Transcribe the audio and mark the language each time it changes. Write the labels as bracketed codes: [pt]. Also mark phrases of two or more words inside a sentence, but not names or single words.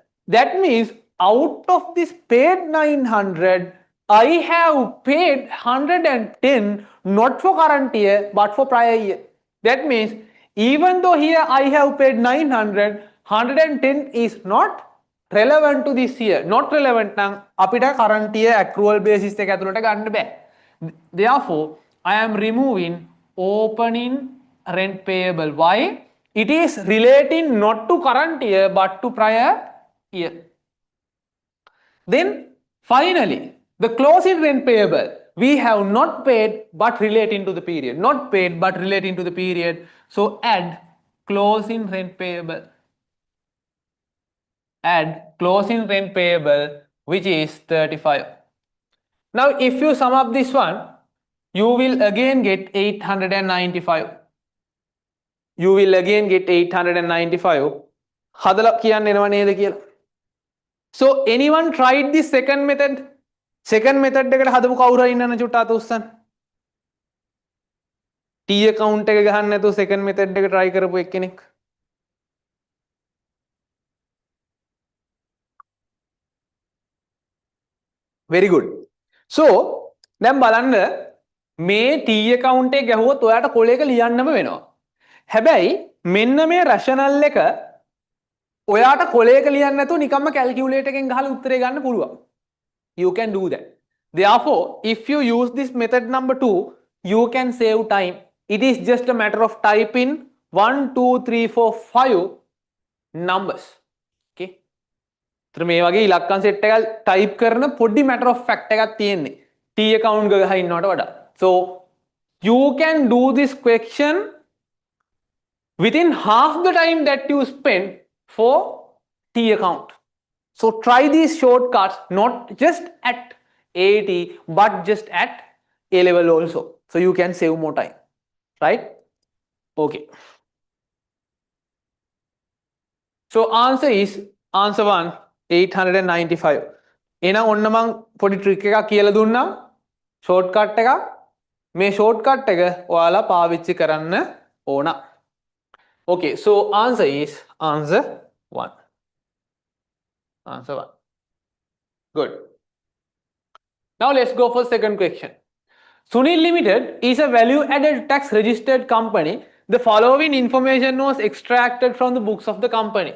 [en] That means out of this paid 900, I have paid 110 not for current year but for prior year. That means even though here I have paid 900, 110 is not relevant to this year. Not relevant [si] නම් අපිට [en] current year accrual basis [si] එක ඇතුළට ගන්න බෑ. [en] Therefore, I am removing opening rent payable. Why? It is relating not to current year but to prior year. Then finally, the closing rent payable. We have not paid but relating to the period. Not paid but relating to the period. So add closing rent payable. Add closing rent payable, which is 35. Now if you sum up this one, you will again get 895. You will again get 895. [si] හදලා කියන්න එනවා නේද කියලා. [en] So anyone tried this second method? Second method [si] එකට හදපු කවුරු හරි ඉන්නවද චුට්ට අත උස්සන්න. [en] T account [si] එක ගහන්න නැතුව [en] second method [si] එක try කරපු එක්කෙනෙක්. [en] Very good. [si] So දැන් බලන්න මේ [en] T account [si] එක ගැහුවොත් ඔයාට කොලයක ලියන්නම වෙනවා. හැබැයි මෙන්න මේ rational එක ඔයාට කොලයක ලියන්න නැතුව නිකම්ම calculator එකෙන් ගහලා උත්තරේ ගන්න පුළුවන්. [en] You can do that. Therefore, if you use this method number 2, you can save time. It is just a matter of typing 1, 2, 3, 4, 5 numbers. [si] Okay. तर මේ වගේ ඉලක්කම් සෙට් එකක් type කරන පොඩි [en] matter of fact [si] එකක් තියෙන්නේ. [en] T account [si] එක ගහ ඉන්නවට වඩා. [en] So you can do this question within half the time that you spend for T account. So try these shortcuts not just at AAT but just at A level also. So you can save more time. Right? Okay. So answer is answer 1 895. [si] එහෙනම් ඔන්න මම පොඩි ට්‍රික් එකක් කියලා දුන්නා. shortcut එකක්. මේ shortcut එක ඔයාලා පාවිච්චි කරන්න ඕන. [en] Okay, so answer is answer 1. Answer 1. Good. Now let's go for second question. Sunil Limited is a value-added tax registered company. The following information was extracted from the books of the company.